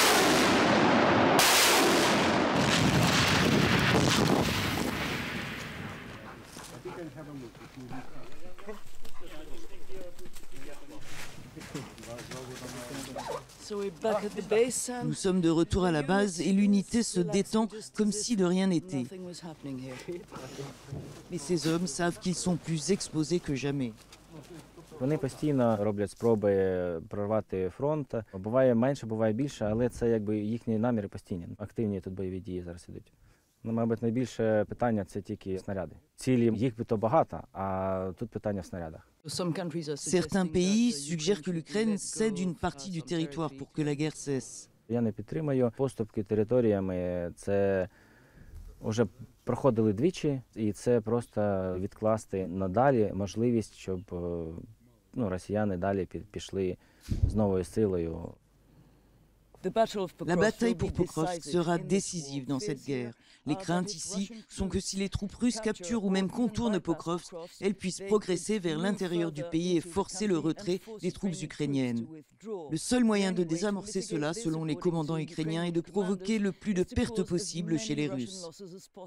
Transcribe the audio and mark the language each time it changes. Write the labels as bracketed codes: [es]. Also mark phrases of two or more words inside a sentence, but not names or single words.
[fr] Nous sommes de retour à la base et l'unité se détend comme si de rien n'était. Mais ces hommes savent qu'ils sont plus exposés que jamais. [uk] Вони постійно роблять спроби прорвати фронт. Буває менше, буває більше, але це якби їхні наміри постійні. Активні тут бойові дії зараз ідуть. Ну, мабуть, найбільше питання – це тільки снаряди. Цілі їх би то багато, а тут питання в снарядах. [fr] Certains pays suggèrent que l'Ukraine cède une partie du territoire pour que la guerre cesse. [uk] Я не підтримую поступки територіями. Це вже проходили двічі, і це просто відкласти надалі можливість, щоб росіяни далі пішли з новою силою. [fr] La bataille pour Pokrovsk sera décisive dans cette guerre. Les craintes ici sont que si les troupes russes capturent ou même contournent Pokrovsk, elles puissent progresser vers l'intérieur du pays et forcer le retrait des troupes ukrainiennes. Le seul moyen de désamorcer cela, selon les commandants ukrainiens, est de provoquer le plus de pertes possibles chez les Russes.